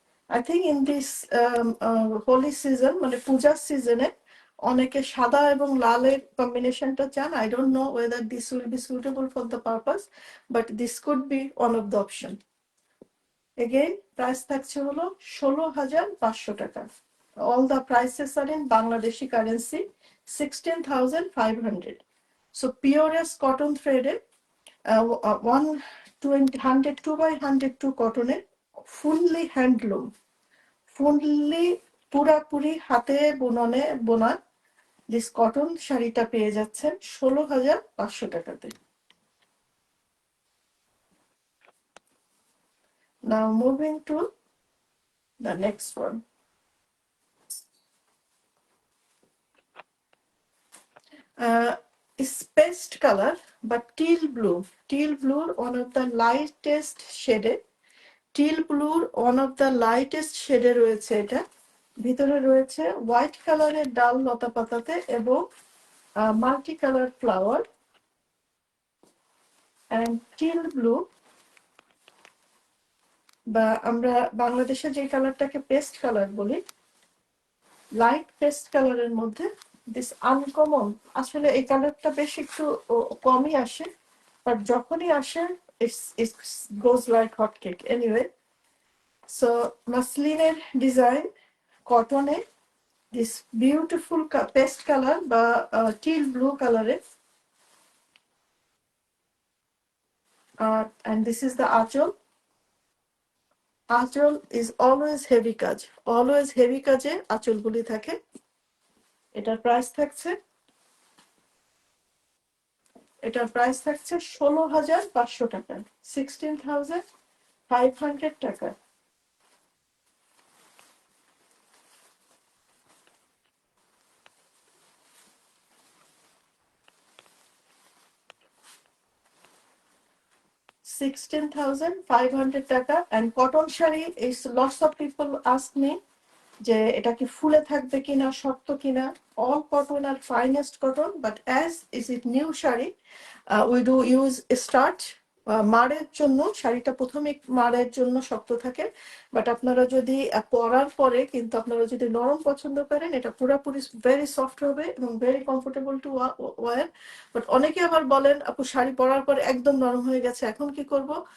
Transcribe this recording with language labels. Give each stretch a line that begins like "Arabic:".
English: I think in this holy season,
Bangla: মানে পূজার সিজনে অনেকে সাদা এবং লালের কম্বিনেশনটা চান।
English: I don't know whether this will be suitable for the purpose, but this could be one of the option.
Bangla: Again price থাকছে হলো 16,500 টাকা।
English: All the prices are in Bangladeshi currency, 16,500. So purest cotton threaded, 102 by 102 cotton, fully handloom, fully
Bangla: পুরাপুরি হাতে বুননে বোনা this cotton শাড়িটা পেয়ে যাচ্ছেন 16,500 টাকাতে।
English: Now moving to the next one. Spaced color but teal blue, one of the lightest shade, teal blue one of the lightest shade রয়েছে।
Bangla: এটা ভিতরে রয়েছে হোয়াইট কালারের ডাল লতা পাতাতে এবং multi colour flower and teal blue, বা আমরা বাংলাদেশে যে কালারটাকে পেস্ট কালার বলি, লাইট পেস্ট কালারের মধ্যে
English: This uncommon.
Bangla: আসলে এই কালারটা বেশ একটু কমই আসে, বাট যখনই আসে
English: it goes like hotcake. Anyway, so
Bangla: মাসলিনের design, কটনে,
English: this beautiful paste color বা teal blue কালারের, and this is the aanchal.
Bangla: আঁচল
English: is always heavy
Bangla: কাজ,
English: always heavy
Bangla: কাজে আঁচলগুলি থাকে. এটার প্রাইস থাকছে 16,500 টাকা, 16,500 টাকা. $16,500 টাকা.
English: and cotton sari is lots of people ask me
Bangla: যে এটা কি ফুলে থাকবে কিনা, শক্ত কিনা.
English: all cotton are finest cotton, but as is it new sari, we do use starch.
Bangla: মাড়ের জন্য শাড়িটা প্রথমে মাড়ের জন্য শক্ত থাকে, বাট আপনারা যদি পরার পরে কিন্তু আপনারা যদি নরম পছন্দ করেন, এটা পুরোপুরি ভেরি সফট হবে এবং
English: Very comfortable to wear.
Bangla: But অনেকে আবার বলেন আপু শাড়ি পরার পরে একদম নরম হয়ে গেছে, এখন কি করব?